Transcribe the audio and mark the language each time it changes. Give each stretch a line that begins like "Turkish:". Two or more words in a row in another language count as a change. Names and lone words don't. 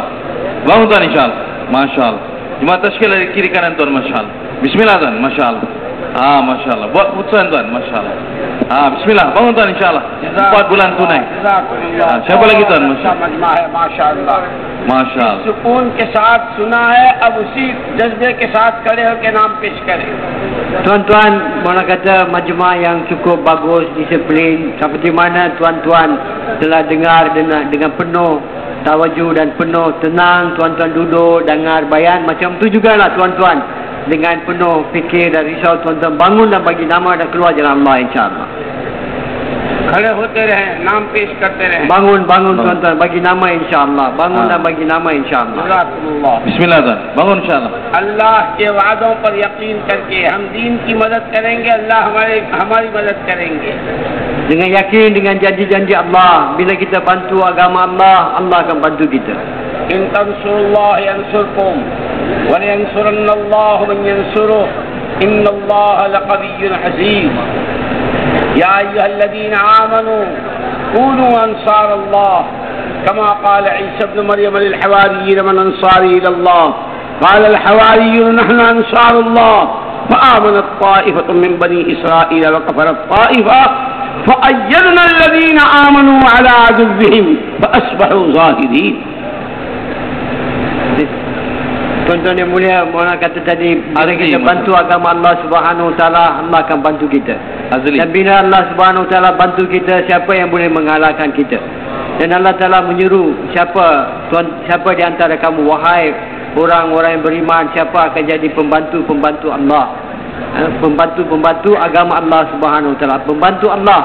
Malay: Bangun tuan, insya-Allah. Masya-Allah. Jemaah tashkil dari kiri kanan tuan, masya-Allah. Bismillah tuan, masya-Allah. Masya-Allah. Buat keputusan tuan, masya-Allah. Bismillah. Bangun tuan, insya-Allah. 4 bulan tunai. Siapa lagi tuan?
Urdu: माशाअल्लाह,
Malay: Masya-Allah.
Urdu: سکون کے ساتھ سنا ہے، اب اسی جذبے کے ساتھ کھڑے ہو کر نام پیش کریں.
Malay: Tuan-tuan, mana kata majma' yang cukup bagus, disiplin, seperti mana tuan-tuan telah dengar dengan penuh tawajuh dan penuh tenang, tuan-tuan duduk dengar bayan, macam tu jugalah tuan-tuan dengan penuh fikir dan risau, tuan-tuan bangun dan bagi nama dan keluar jalan Allah, insya-Allah.
Urdu: کھڑے ہوتے رہے، نام پیش کرتے رہے.
Malay: Bangun tuan-tuan, bagi nama, insya-Allah. Bangun dan bagi nama, insya-Allah. Bismillah tuan. Bangun, insya-Allah.
Urdu: اللہ کے وعدوں پر یقین کر کے ہم دین کی مدد کریں گے، اللہ ہماری مدد کریں گے.
Malay: Dengan yakin dengan janji-janji Allah, bila kita bantu agama Allah, Allah akan bantu kita.
Arabic: إن تنصروا الله ينصركم وينصرن الله من ينصره إن الله لقوي عزيز. يا أيها الذين آمنوا كونوا أنصار الله كما قال عيسى ابن مريم للحواريين من أنصاري إلى الله قال الحواريون نحن أنصار الله فآمنت طائفة من بني إسرائيل وكفرت طائفة فأيدنا الذين آمنوا على عدوهم فأصبحوا ظاهرين.
Malay: Tuan-tuan yang mulia, Maulana kata tadi, bila kita bantu agama
Arabic: الله سبحانه وتعالى,
Malay: Allah akan bantu kita. Dan bila
Arabic: الله سبحانه وتعالى
Malay: bantu kita, siapa yang boleh mengalahkan kita? Dan Allah Ta'ala menyuruh siapa di antara kamu, wahai orang-orang yang beriman, siapa akan jadi pembantu-pembantu Allah, pembantu-pembantu agama
Arabic: الله سبحانه وتعالى,
Malay: pembantu Allah.